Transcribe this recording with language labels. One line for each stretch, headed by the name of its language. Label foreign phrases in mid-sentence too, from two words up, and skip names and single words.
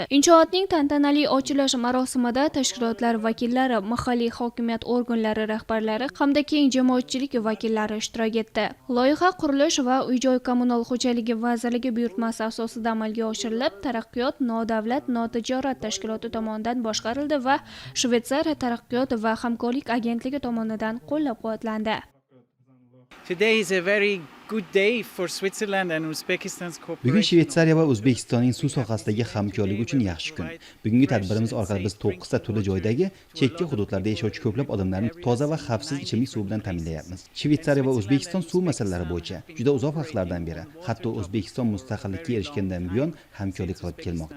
Uzbek: Inshootning tantanali ochilish marosimida tashkilotlar vakillari, mahalliy hokimiyat organlari rahbarlari hamda keng jamoatchilik vakillari ishtirok etdi. Loyiha Qurilish va uy-joy kommunal xo'jaligi vazirligi buyurtmasi asosida amalga oshirilib, Taraqqiyot nodavlat notijorat tashkiloti tomonidan boshqarildi va Shveysariya taraqqiyot va hamkorlik agentligi tomonidan qo'llab-quvvatlandi.
English: Today is a very good day for Switzerland and Uzbekistan's cooperation.
Uzbek: Bugun Shveysariya va O'zbekistonning suv sohasidagi hamkorligi uchun yaxshi kun. Bugungi tadbirimiz orqali biz 9 ta turli joydagi chekka hududlarda yashovchi ko'plab odamlarni toza va xavfsiz ichimlik suvi bilan ta'minlayapmiz. Shveysariya va O'zbekiston suv masalalari bo'yicha juda uzoq vaqtlardan beri, hatto O'zbekiston mustaqillikka erishgandan buyon hamkorlik qilib kelmoqda.